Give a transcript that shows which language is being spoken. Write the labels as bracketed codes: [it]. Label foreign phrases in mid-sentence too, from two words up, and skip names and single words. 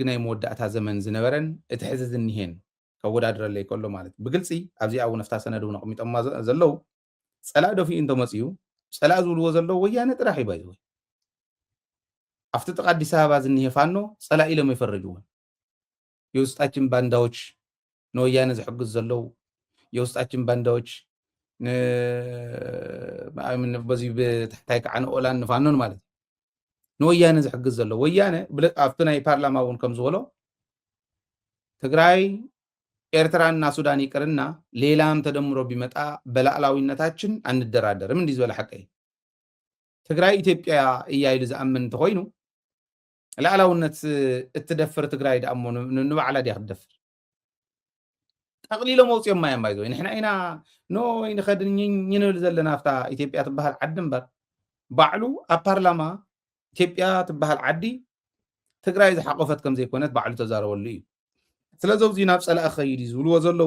[ti] ናይ መወዳእታ ዘመን ዝነበረን እቲ ሕዚ ዝኒሄን ከወዳድረለይ ከሎ ማለት ብግልፂ ኣብዚ ኣብ ነፍታ ሰነድ እውን ኣቕሚጦማ ዘለው ፀላእ ደፊኡ እንተመፅኡ ፀላእ ዝብልዎ ዘለው ወያነ ጥራሕ ይባይ ወይ ኣብቲ ጥቃ አዲስ አበባ ዝኒሄ ፋኖ ፀላእ ኢሎም ይፈርጅዎን [am] የውስጣችን ባንዳዎች [ti] ነወያነ ዝሕግዝ ዘለው [am] የውስጣችን ባንዳዎች [ti] በዚህ በታሕታይ ከዓ ንኦላን ንፋኖን ማለት ነወያነ ዝሕግዝ ዘሎ ወያነ ኣብቲ ናይ ፓርላማ እውን ከም ዝበሎ [am] ትግራይ ኤርትራና ሱዳን ይቅርና ሌላም ተደምሮ ቢመጣ በላዕላዊነታችን አንደራደርም እንዲህ [ti] ዝበለ ሓቀይ ትግራይ ኢትዮጵያ እያ ኢሉ ዝኣምን እንተኮይኑ ላዕላውነት እትደፍር ትግራይ ደኣሞ ንባዕላ ዲያ ክትደፍር ጠቕሊሎም መውፅኦም ማያ ማይዞ ንሕና ኢና ኖ ይንኸድን ንብል ዘለና ኣፍታ ኢትዮጵያ ትበሃል ዓዲ እምበር ባዕሉ ኣብ ፓርላማ ኢትዮጵያ ትበሃል ዓዲ ትግራይ ዝሓቆፈት ከም ዘይኮነት ባዕሉ ተዛረበሉ እዩ ስለዚ ኣብዚ ናብ ፀላእ ኸይድ ዝብልዎ ዘለው